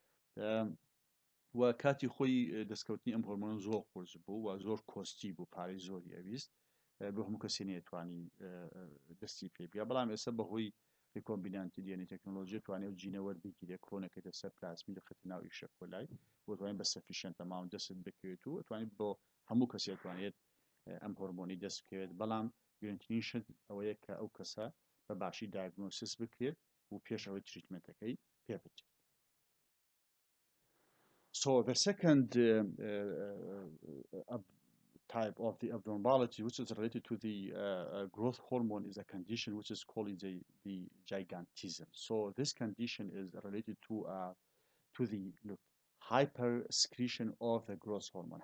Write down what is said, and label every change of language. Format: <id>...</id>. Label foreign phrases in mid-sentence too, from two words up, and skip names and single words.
<ckb>و کاتی خۆی دەستکەوتنی ئەم هۆرمۆن زۆر قورس بوو و زۆر کۆستی بوو پارەی زۆری ئەویست بۆ هەموو کەسی نەیەتوانی دەستی پێ بیا بەڵام ئێستا بەهۆی</ckb> <en>recombinant DNA technology</en> <ckb>توانێت و جینە وەربگیرێت کلۆنەکەیتە سەر پلاسمی دەخێتە ناو ئیشە کۆلای بۆ توانێت بە</ckb> <en>sufficient amount</en> <ckb>دەست بکەوێت و توانێت بۆ هەموو کەسی توانێت ئەم هۆرمۆنی دەست بکەوێت بەڵام گرنگترینشت ئەوەیە کە ئەو کەسە بە باشی دایگنۆسیس بکرێت و پێش ئەوەی تریتمنتەکەی پێ بچێت.</ckb> <en>So the second type of the abnormality, which is related to the growth hormone, is a condition which is called the gigantism. So this condition is related to the hypersecretion of the growth hormone.</en>